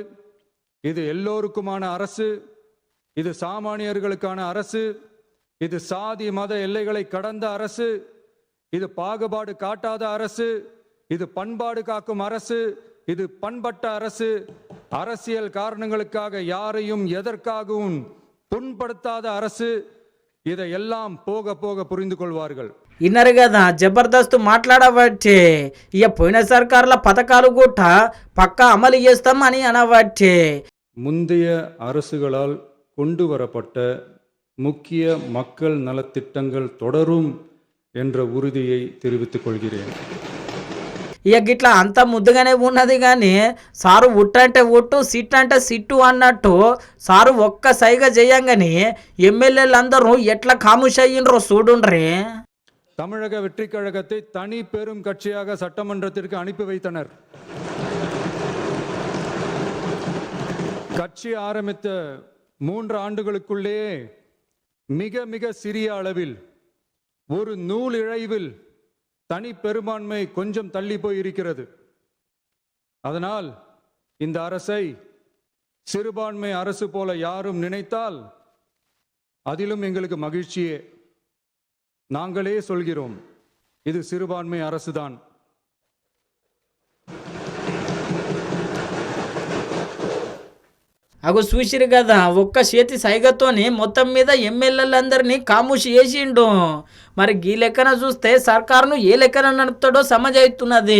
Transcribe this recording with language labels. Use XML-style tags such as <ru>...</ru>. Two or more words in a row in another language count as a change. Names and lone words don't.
<ta>இது எல்லோருக்குமான அரசு, இது சாமானியர்களுக்கான அரசு, இது சாதி மத எல்லைகளை கடந்த அரசு, இது பாகுபாடு காட்டாத அரசு, இது பண்பாடு காக்கும் அரசு, இது பண்பட்ட அரசு, அரசியல் காரணங்களுக்காக யாரையும் எதற்காகவும் புண்படுத்தாத அரசு. இதையெல்லாம் போக போக புரிந்து கொள்வார்கள்.</ta> <te>ఇన్నరు కదా జబర్దస్త్ మాట్లాడబట్టే. ఇక పోయిన సర్కారుల పథకాలు కూడా పక్కా అమలు చేస్తాం అని అనబట్టే.</te> <ta>முந்தைய அரசுகளால் கொண்டு வரப்பட்ட முக்கிய மக்கள் நலத்திட்டங்கள் தொடரும் என்ற உறுதியை தெரிவித்துக் கொள்கிறேன்.</ta> <te>ఇక గిట్లా అంత ముద్దుగానే ఉన్నది కానీ సారు ఉట్టంటే ఉట్టు సిట్ అంటే సిట్టు అన్నట్టు సారు ఒక్క సైగ చేయంగానే ఎమ్మెల్యేలు అందరూ ఎట్లా ఖాముష్ అయ్యిండ్రో చూడుండ్రే.</te> <ta>தமிழக வெற்றி கழகத்தை தனி பெரும் கட்சியாக சட்டமன்றத்திற்கு அனுப்பி வைத்தனர். கட்சி ஆரம்பித்த 3 ஆண்டுகளுக்குள்ளே மிக மிக சிறிய அளவில் ஒரு நூல் இழைவில் தனி பெரும்பான்மை கொஞ்சம் தள்ளி போய் இருக்கிறது. அதனால் இந்த அரசை சிறுபான்மை அரசு போல யாரும் நினைத்தால் அதிலும் எங்களுக்கு மகிழ்ச்சியே. நாங்களே சொல்கிறோம், இது சிறுபான்மை அரசுதான்.</ta> <te>అగో చూసిరు కదా, ఒక్క చేతి సైగతోని మొత్తం మీద ఎమ్మెల్యేలందరినీ ఖాముషి చేసిండు. మరి ఈ లెక్కన చూస్తే సర్కారును ఏ లెక్కన నడుపుతాడో సమజవుతున్నది.</te>